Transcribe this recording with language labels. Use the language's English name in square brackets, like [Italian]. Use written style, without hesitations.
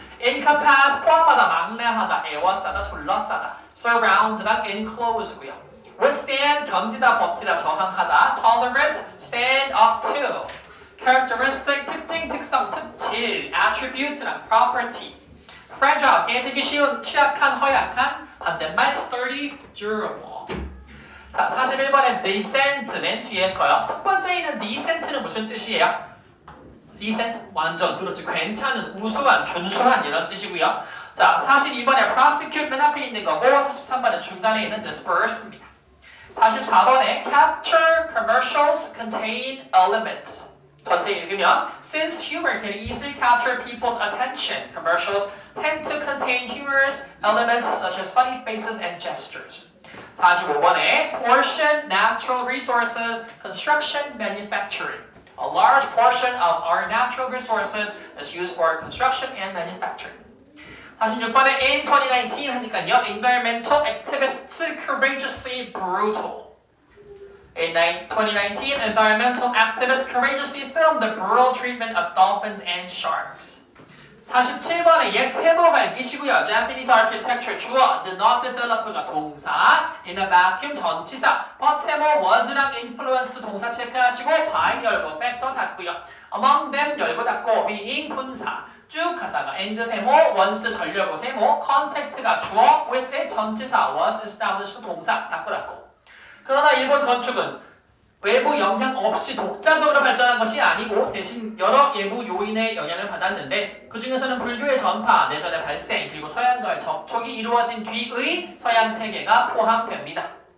[Korean] encompass 포함하다, 망라하다, 애워싸다, 둘러싸다. surround랑 enclose고요. withstand 견디다, 버티다, 저항하다. [English] tolerate stand up to. characteristic 특징, 특성, 특질. attribute랑 property. [Korean] fragile 깨지기 쉬운, 취약한, 허약한. [English] 반대말 sturdy, durable. [Korean] 자, 41번에 decent는 뒤에 거요. 첫 번째에는 decent는 무슨 뜻이에요? decent 완전 그렇지, 괜찮은, 우수한, 준수한 이런 뜻이고요. 자, 42번에 prosecute 맨 앞에 있는 거고 43번에 중간에 있는 disperse입니다. [English] 44번에 capture commercials contain elements. [Korean] 전체 읽으면 [English] since humor can easily capture people's attention, commercials tend to contain humorous elements such as funny faces and gestures. 45번에 portion, natural resources, construction, manufacturing. A large portion of our natural resources is used for construction and manufacturing. 46번에 in 2019 하니까요. Environmental activists courageously brutal. In 2019, environmental activists courageously filmed the brutal treatment of dolphins and sharks. [Korean] 47번에 옛 세모가 읽으시고요. [English] Japanese architecture 주어 did not develop가 동사 in a vacuum 전치사 but 세모 was랑 influenced 동사 체크하시고 by 열고 factor 닫고요. [Korean] among them 열고 닫고 being 분사 쭉 가다가 and 세모 once 전려고 세모 contact가 주어 with it 전치사 was established 동사 닫고 닫고. 그러나 일본 건축은 외부 영향 없이 독자적으로 발전한 것이 아니고 대신 여러 외부 요인의 영향을 받았는데 그 중에서는 불교의 전파, 내전의 발생, 그리고 서양과의 접촉이 이루어진 뒤의 서양 세계가 포함됩니다.